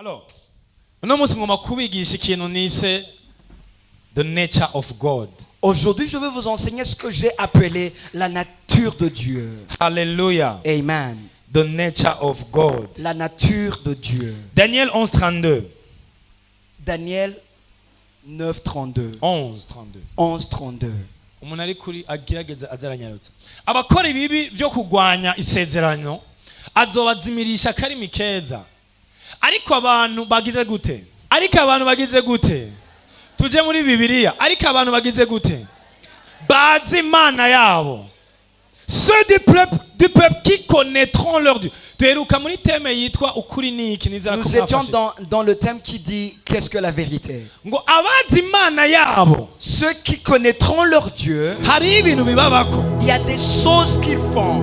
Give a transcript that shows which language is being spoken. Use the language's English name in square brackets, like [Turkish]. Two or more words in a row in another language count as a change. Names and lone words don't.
[French] Alors, [Rundi] uno munsi ngomba kubigisha ikintu nise [English] the nature of God. [French] Aujourd'hui, je veux vous enseigner ce que j'ai appelé la nature de Dieu. Hallelujah. Amen. [English] The nature of God. [French] La nature de Dieu. Daniel 11:32. Daniel 9:32. 11:32. 11:32. [Rundi] Umuntu ari kuri agerageza azaranyarutsa. Abakora ibibi byo kugwanya isezerano azobazimirisha karimi keza. Ariko abantu bagize gute? Tuje muri Bibiliya. Ariko abantu bagize gute? Bazi Imana yabo. [French] Ceux du peuple qui connaîtront leur Dieu. Nous étions dans le thème qui dit qu'est-ce que la vérité. Ceux qui connaîtront leur Dieu, il y a des choses qu'ils font.